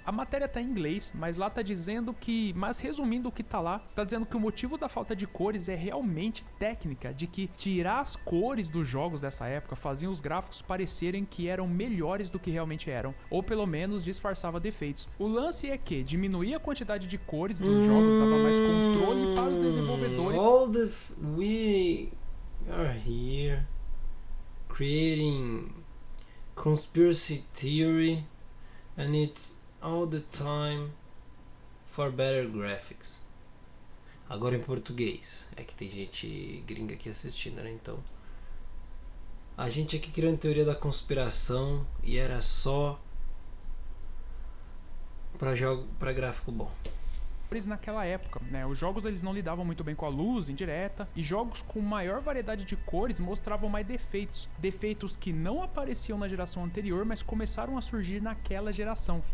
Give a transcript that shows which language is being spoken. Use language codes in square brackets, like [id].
[pt] A matéria tá em inglês, mas lá tá dizendo que, mas resumindo o que tá lá, tá dizendo que o motivo da falta de cores é realmente técnica, de que tirar as cores dos jogos dessa época faziam os gráficos parecerem que eram melhores do que realmente eram, ou pelo menos disfarçava defeitos. O lance é que diminuir a quantidade de cores dos jogos dava mais controle para os desenvolvedores. [en] We are here creating conspiracy theory and it's all the time for better graphics. [pt] Agora em português, é que tem gente gringa aqui assistindo, né? Então, a gente aqui criando teoria da conspiração e era só pra gráfico bom. Naquela época, né? Os jogos eles não lidavam muito bem com a luz indireta e jogos com maior variedade de cores mostravam mais defeitos que não apareciam na geração anterior, mas começaram a surgir naquela geração.